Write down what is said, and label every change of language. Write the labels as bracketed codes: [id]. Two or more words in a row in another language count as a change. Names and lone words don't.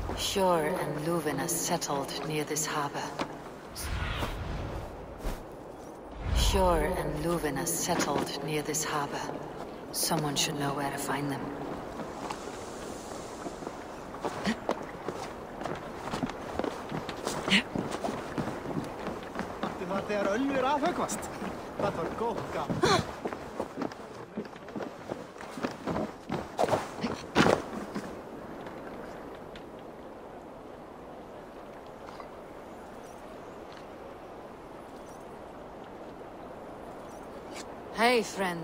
[en] Hjor and Luvina settled near this harbor. Hjor and Luvina settled near this harbor. Someone should know where to find them. [is] Þegar ölvur afhöggvast. Það var gott gaman. [en] Hey, friend.